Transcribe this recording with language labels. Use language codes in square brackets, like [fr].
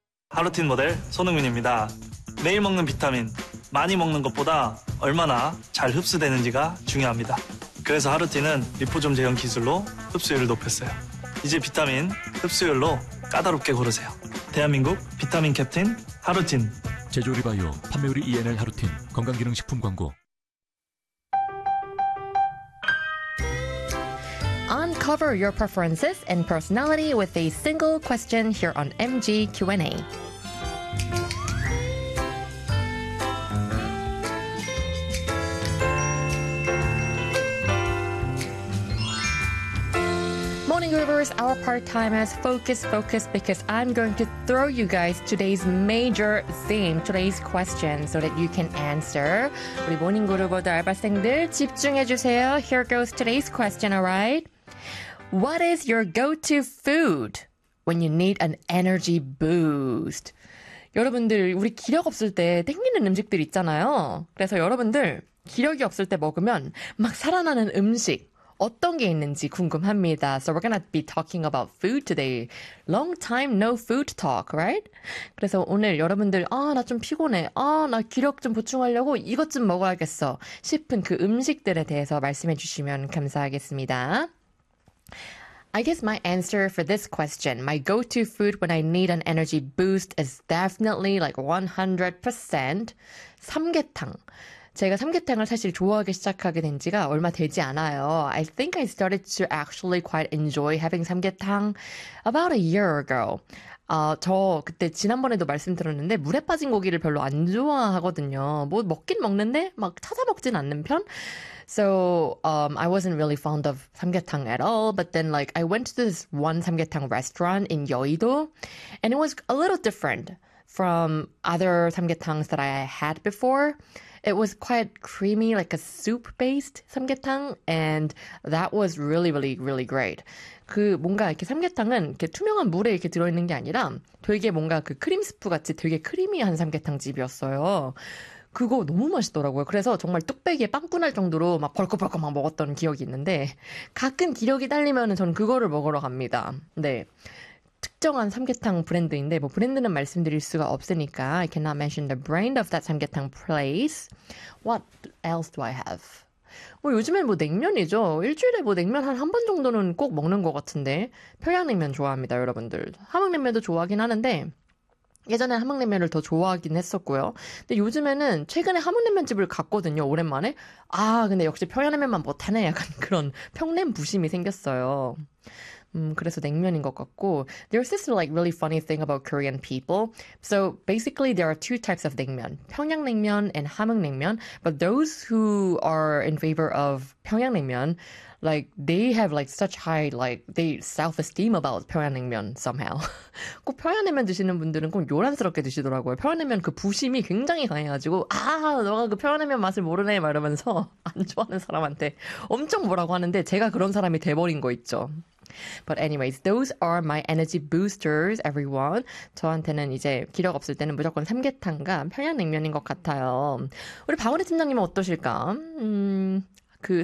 [ko] 하루틴 모델 손흥민입니다. 매일 먹는 비타민, 많이 먹는 것보다 얼마나 잘 흡수되는지가 중요합니다. 그래서 하루틴은 리포존 제형 기술로 흡수율을 높였어요. 이제 비타민 흡수율로 까다롭게 고르세요. 대한민국 비타민 캡틴 하루틴. 제조리바이오 판매우리 ENL 하루틴 건강기능식품 광고. [en] Uncover your preferences and personality with a single question here on MG Q&A. Morning Groovers, our part-timers, focus, focus, because I'm going to throw you guys today's major theme, today's question, so that you can answer. [ko] 우리 Morning Groover 알바생들 집중해주세요. [en] Here goes today's question, all right? What is your go-to food when you need an energy boost? [ko] 여러분들, 우리 기력 없을 때 땡기는 음식들 있잖아요. 그래서 여러분들, 기력이 없을 때 먹으면 막 살아나는 음식, 어떤 게 있는지 궁금합니다. [en] So we're gonna be talking about food today. Long time no food talk, right? [ko] 그래서 오늘 여러분들, 아, 나 좀 피곤해. 아, 나 기력 좀 보충하려고 이것 좀 먹어야겠어. 싶은 그 음식들에 대해서 말씀해 주시면 감사하겠습니다. [en] I guess my answer for this question, my go-to food when I need an energy boost is definitely like 100% 삼계탕. [ko] 제가 삼계탕을 사실 좋아하기 시작하게 된 지가 얼마 되지 않아요. [en] I think I started to actually quite enjoy having 삼계탕 about a year ago. [ko] 저 그때 지난번에도 말씀드렸는데 물에 빠진 고기를 별로 안 좋아하거든요. 뭐 먹긴 먹는데 막 찾아 먹진 않는 편. [en] So I wasn't really fond of 삼계탕 at all. But then like I went to this one 삼계탕 restaurant in 여의도 and it was a little different from other 삼계탕s that I had before. It was quite creamy, like a soup-based 삼계탕, and that was really, really, really great. [ko] 그 뭔가 이렇게 삼계탕은 이렇게 투명한 물에 이렇게 들어있는 게 아니라 되게 뭔가 그 크림 스프 같이 되게 크리미한 삼계탕 집이었어요. 그거 너무 맛있더라고요. 그래서 정말 뚝배기에 빵꾸날 정도로 막 벌컥벌컥 막 먹었던 기억이 있는데 가끔 기력이 딸리면은 저는 그거를 먹으러 갑니다. 네. 특정한 삼계탕 브랜드인데 뭐 브랜드는 말씀드릴 수가 없으니까 [en] I cannot mention the brand of that 삼계탕 place. What else do I have? [ko] 뭐 요즘엔 뭐 냉면이죠. 일주일에 뭐 냉면 한 번 정도는 꼭 먹는 것 같은데 평양냉면 좋아합니다, 여러분들. 함흥냉면도 좋아하긴 하는데 예전에 함흥냉면을 더 좋아하긴 했었고요. 근데 요즘에는 최근에 함흥냉면집을 갔거든요, 오랜만에. 아, 근데 역시 평양냉면만 못하네. 약간 그런 평냉 부심이 생겼어요. 그래서 냉면인 것 같고. [en] There's this like really funny thing about Korean people. So basically there are two types of 냉면. 평양냉면 and 함흥냉면. But those who are in favor of 평양냉면, like they have like such high like they self-esteem about 평양냉면 somehow. [ko] 꼭 평양냉면 드시는 분들은 꼭 요란스럽게 드시더라고요. 평양냉면 그 부심이 굉장히 강해가지고 아, 너가 그 평양냉면 맛을 모르네 막 이러면서 안 좋아하는 사람한테 엄청 뭐라고 하는데 제가 그런 사람이 돼버린 거 있죠. [en] But anyways, those are my energy boosters, everyone. [ko] 저한테는 이제 기력 없을 때는 무조건 삼계탕과 평양냉면인 것 같아요. 우리 박원희 팀장님은 어떠실까? 그